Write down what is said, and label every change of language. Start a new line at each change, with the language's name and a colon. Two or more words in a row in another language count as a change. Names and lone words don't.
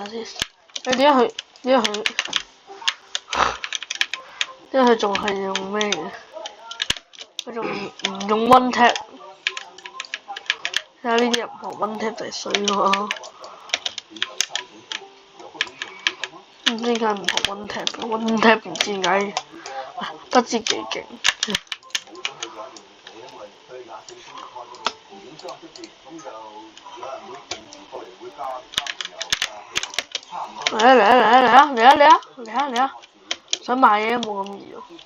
Cantonese: 你點解佢仲係用咩嘅？佢仲唔用
English: one tap？
Cantonese: 睇下呢啲人唔學
English: one tap
Cantonese: 就係衰喎。唔知點解唔學
English: one tap？ one tap
Cantonese: 唔知點解不知幾勁。嚟啊！想買嘢都冇咁易喎。